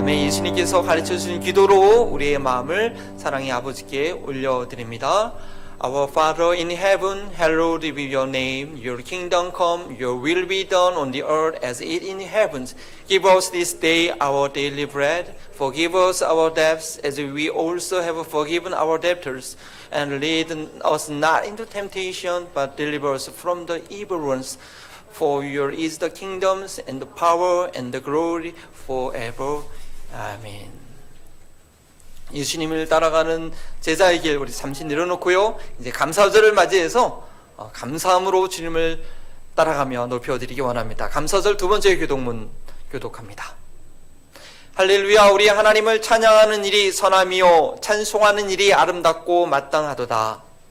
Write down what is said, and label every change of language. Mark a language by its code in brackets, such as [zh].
[ko] 주님께서 가르쳐 주신 기도로 우리의 마음을 사랑의 아버지께 올려드립니다. [en] Our Father in heaven, hallowed be your name. Your kingdom come, your will be done on the earth as it in heavens. Give us this day our daily bread. Forgive us our debts as we also have forgiven our debtors. And lead us not into temptation, but deliver us from the evil ones. For your is the kingdoms and the power and the glory forever. [ko] 아멘. 예수님을 따라가는 제자의 길 우리 잠시 내려놓고요. 이제 감사절을 맞이해서 감사함으로 주님을 따라가며 높여드리기 원합니다. 감사절 두 번째 교독문 교독합니다. 할렐루야. 우리 하나님을 찬양하는 일이 선함이요 찬송하는 일이 아름답고 마땅하도다.